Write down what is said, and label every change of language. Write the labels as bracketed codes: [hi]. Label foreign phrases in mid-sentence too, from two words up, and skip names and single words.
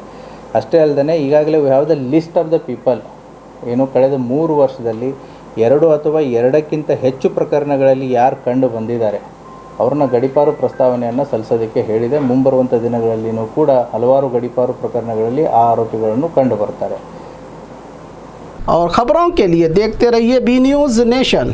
[kn] ಅಷ್ಟೇ ಅಲ್ಲದೆ ಈಗಾಗಲೇ [en] we have the list of the people [kn] ಏನು ಕಳೆದ 3 ವರ್ಷದಲ್ಲಿ 2 ಅಥವಾ 2ಕ್ಕಿಂತ ಹೆಚ್ಚು ಪ್ರಕರಣಗಳಲ್ಲಿ ಯಾರು ಕಂಡು ಬಂದಿದ್ದಾರೆ ಅವ್ರನ್ನ ಗಡೀಪಾರು ಪ್ರಸ್ತಾವನೆಯನ್ನು ಸಲ್ಲಿಸೋದಕ್ಕೆ ಹೇಳಿದೆ. ಮುಂಬರುವಂಥ ದಿನಗಳಲ್ಲಿಯೂ ಕೂಡ ಹಲವಾರು ಗಡೀಪಾರು ಪ್ರಕರಣಗಳಲ್ಲಿ ಆ ಆರೋಪಿಗಳನ್ನು ಕಂಡು ಬರ್ತಾರೆ. [hi] और ख़बरों के लिए देखते रहिए B News नेशन।